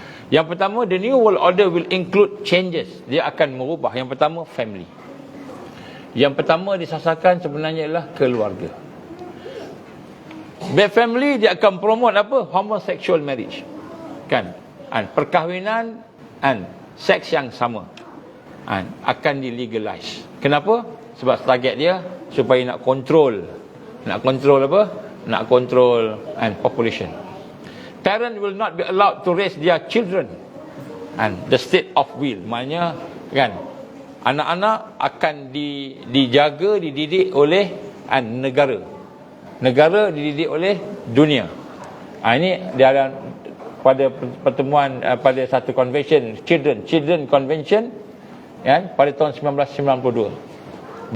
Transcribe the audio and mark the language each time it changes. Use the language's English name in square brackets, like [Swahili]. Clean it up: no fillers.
[Malay] Yang pertama, [English] the New World Order will include changes. [Malay] Dia akan merubah. Yang pertama, family. Yang pertama disasarkan sebenarnya ialah keluarga. [English] By family, [Malay] dia akan promote apa? Homosexual marriage, kan, perkahwinan seks yang sama akan dilegalize. Kenapa? Sebab target dia supaya nak kontrol apa? Nak kontrol population. [English] Parents will not be allowed to raise their children the state of will. [Malay] Maknanya, kan, anak-anak akan dijaga, dididik oleh negara. Negara dididik oleh dunia. Ini dia ada pada pertemuan, pada satu convention, Children Convention, pada tahun 1992.